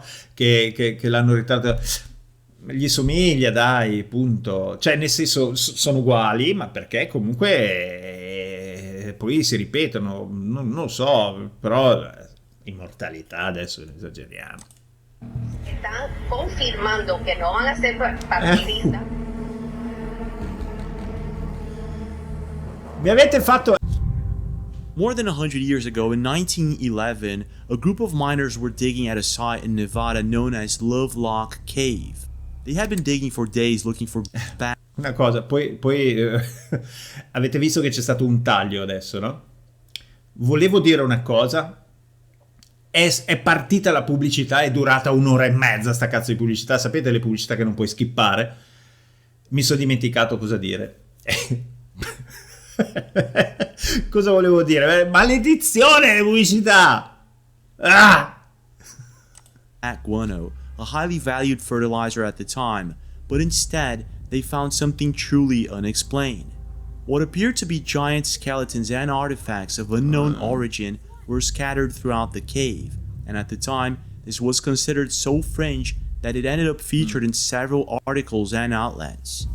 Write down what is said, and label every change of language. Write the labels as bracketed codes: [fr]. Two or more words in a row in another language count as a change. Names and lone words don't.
[it] Che l'hanno ritrattato, gli somiglia, dai, punto, cioè nel senso sono uguali, ma perché comunque poi si ripetono, non lo so, però immortalità adesso esageriamo. [es] están confirmando que no van a ser partidistas. [it] Mi avete fatto... [en] More than 100 years ago, in 1911, a group of miners were digging at a site in Nevada known as Lovelock Cave. They had been digging for days looking for [it] Una cosa, poi avete visto che c'è stato un taglio adesso, no? Volevo dire una cosa, è partita la pubblicità, è durata 1 ora e mezza sta cazzo di pubblicità, sapete le pubblicità che non puoi skippare? Mi sono dimenticato cosa dire. Cosa volevo dire? Maledizione le pubblicità! Ah! [en] guano, a highly valued fertilizer at the time, but instead they found something truly unexplained. What appeared to be giant skeletons and artifacts of unknown origin were scattered throughout the cave, and at the time this was considered so fringe that it ended up featured in several articles and outlets.